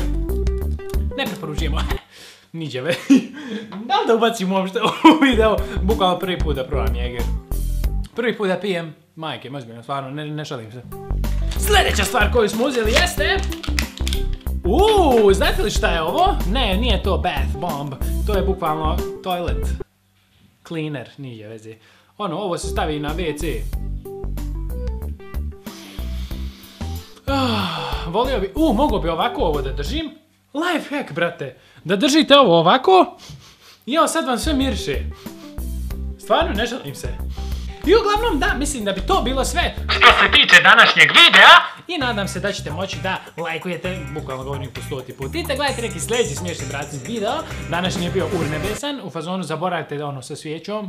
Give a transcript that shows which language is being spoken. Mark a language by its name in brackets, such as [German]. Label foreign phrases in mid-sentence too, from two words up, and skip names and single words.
[Serbian] Ne preporučujemo. Niđe. Da li da ubacim uopšte u video? Bukvalno prvi put da probam Jaeger. Prvi put da pijem. Majke, ozbiljno, stvarno, ne šalim se. Sljedeća stvar koju smo uzeli jeste... znate li šta je ovo? Ne, nije to [English] bath bomb. [Serbian] To je bukvalno [English] toilet cleaner, [Serbian] nije veze. Ovo se stavi na WC. Volio bi... mogo bi ovako ovo da držim. [English] Life hack, [Serbian] brate. Da držite ovo ovako. I evo sad vam sve miriše. Stvarno, ne šalim se. I uglavnom, da, mislim da bi to bilo sve što se tiče današnjeg videa. I nadam se da ćete moći da lajkujete, bukvalno govorim po 100 put. Idite gledajte neki sljedeći smiješni bratski video. Današnji je bio urnebesan, u fazonu zaboravite ono sa svijećom.